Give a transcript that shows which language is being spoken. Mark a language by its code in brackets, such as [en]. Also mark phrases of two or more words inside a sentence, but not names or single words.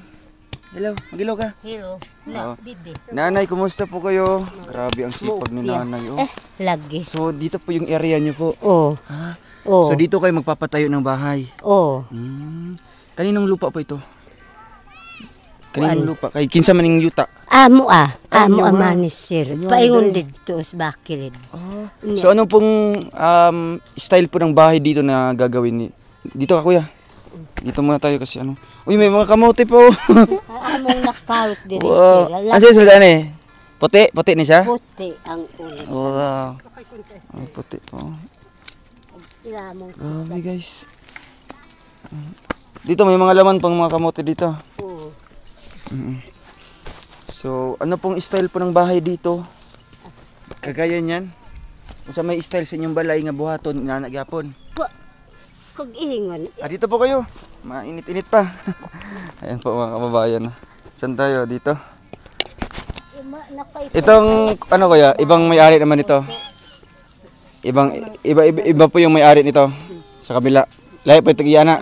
[tl] Hello, mag-hello ka. Hello. Bibi. Nanay, kumusta po kayo? Grabe ang sipag ni nanay. Oh. Lagi. So, dito po yung area niyo po. Oo. Ha? Oo. So, dito kayo magpapatayo ng bahay. Oo. Kaninong lupa po ito? Kaninong lupa? [ceb] Kay kinsa man ning yuta? Amo Inyo, manis, sir. Inyo, Paingon dali. [tl] dito sa bakilid. So, anong pong style po ng bahay dito na gagawin? Dito ka, kuya. Dito muna tayo kasi ano. Uy, may mga kamote po. [ceb] Among nakparot din, Wow. sir. [tl] Ano sila eh? Puti? Puti ni siya? Puti ang ulo. Wow. Ay, puti po. [ceb] Ilamong [tl] Grabe guys. Dito may mga laman pang mga kamote dito. po. So, ano pong style po ng bahay dito? Kagaya niyan? [ceb] Kung sa may style sa inyong balay nga buhaton, inanagyapon. Kag ingon. [tl] Dito po kayo. Mainit-init pa. Ayan po mga kababayan. Saan tayo? Dito? Itong, ano kaya, ibang may-ari naman ito. Iba po yung may-ari nito. Sa kabila. Lahat po ito Giyana.